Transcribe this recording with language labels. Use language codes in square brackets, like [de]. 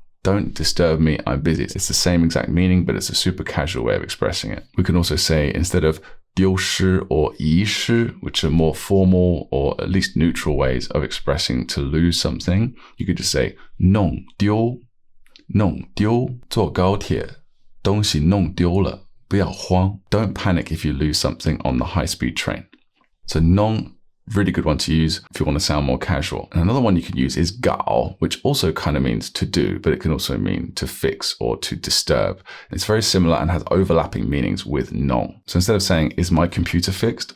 [en] Don't disturb me, I'm busy. It's the same exact meaning, but it's a super casual way of expressing it. We can also say, instead of 丢失 or 遗失, which are more formal or at least neutral ways of expressing to lose something, you could just say 弄丢. [zh] 弄丢, 坐高铁, 东西弄丢了, 不要慌. [en] Don't panic if you lose something on the high-speed train. So 弄, really good one to use if you want to sound more casual. And another one you can use is 搞, which also kind of means to do, but it can also mean to fix or to disturb. It's very similar and has overlapping meanings with 弄. So instead of saying, is my computer fixed?